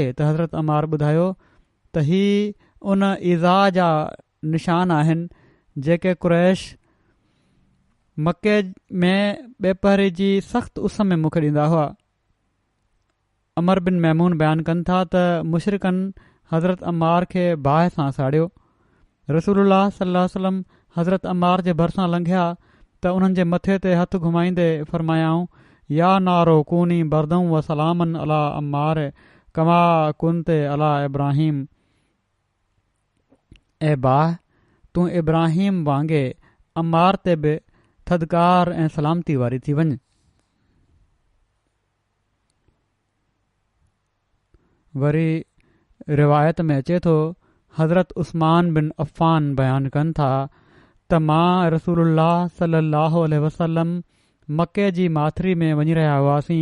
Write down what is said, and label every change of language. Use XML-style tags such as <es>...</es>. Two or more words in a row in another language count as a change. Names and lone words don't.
<sd>त हज़रत अम्मार ॿुधायो त ही उन ईज़ा जा निशान आहिनि जेके कुरैश मके में ॿेपहरी जी सख़्त उस में मूंखे ॾींदा हुआ। अमर बिन मैमून बयानु कनि था त मुशरिकनि हज़रत अम्मार खे बाहि सां साड़ियो। रसूलुल्लाह</sd> <ar>صلى الله عليه وسلم</ar> <sd>हज़रत अम्मार जे भरिसां लंघिया त उन्हनि जे मथे ते हथु घुमाईंदे फरमायाऊं,</sd> <ar>يا نار كوني بردا و سلاما على عمار كما كنت على إبراهيم.</ar> <sd>ऐं बाहि तूं इब्राहिम वांगे अम्मार ते बि थदकार ऐं सलामती वारी थी वञ। वरी रिवायत में अचे थो, हज़रत उस्मान बिन अफ़ान बयानु कनि था त मां रसूलुल्लाह</sd> <ar>صلى الله عليه وسلم</ar> <sd>मके जी माथिरी में वञी रहिया हुआसीं।</sd>